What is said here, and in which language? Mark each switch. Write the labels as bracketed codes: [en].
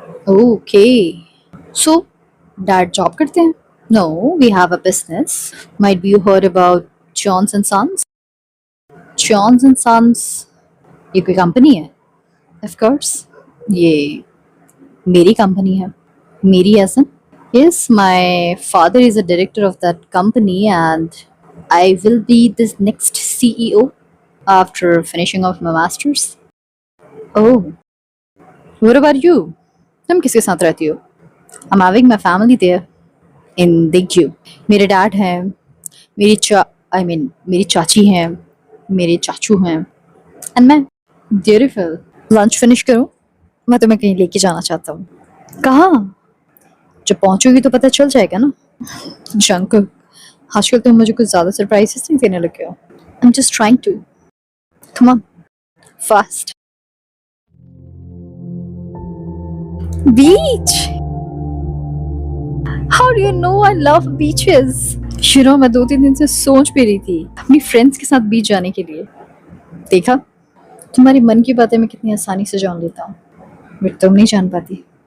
[hi] Okay, so dad job करते हैं? [en] No, we have a business. Might be you heard about John's and sons? [hi] Johns and sons ये कोई company है? [en] of course, [hi] ये मेरी company है। मेरी as in? [en] Yes, my father is a director of that company and I will be the next CEO after finishing off my masters. Oh, what about you? [hi] तुम किसके साथ रहती हो? [en] I'm having my family there in Digyu. [hi] मेरे dad हैं, मेरी चाची हैं, मेरे चाचू हैं, and मैं। [en] Beautiful. [hi] लंच फिनिश करूं? मैं तुम्हें कहीं लेके जाना चाहता हूँ। कहाँ? जब पहुंचोगी तो पता चल जाएगा ना। जंक, आजकल तुम मुझे कुछ ज्यादा सरप्राइजेस नहीं देने लगे हो। [en] I'm just trying to. Come on, fast. Beach. How do you know I love beaches? You know, [hi] मैं 2-3 दिन से सोच भी रही थी अपनी फ्रेंड्स के साथ बीच जाने के लिए। देखा, तुम्हारी मन की बातें मैं कितनी आसानी से जान लेता हूँ, बट तुम नहीं जान पाती।